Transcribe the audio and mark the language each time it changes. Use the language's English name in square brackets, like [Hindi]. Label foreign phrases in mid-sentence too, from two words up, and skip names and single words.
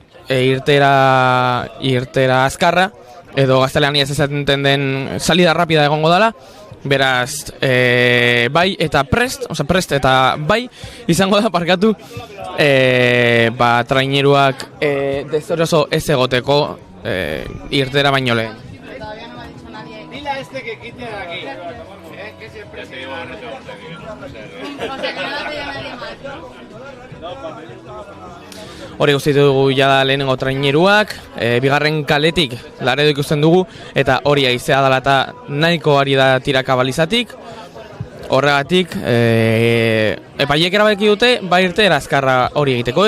[Basque] irtera azkarra, edo gaztelaniaz esaten den [Spanish] salida rapida [Basque] egongo dela, beraz bai eta prest eta bai izango da parkatu traineruak deseroso ez egoteko irtera baino lehen. [Spanish] Dile a este que quite de aquí, que siempre se lleva [Basque] Hori guzti dugu jada lehenengo traineruak, bigarren kaletik Laredo ikusten dugu, eta hori haizea dela eta nahiko ari da tiraka balizatik. Horregatik, epaileek erabaki dute, irteera azkarra hori egiteko.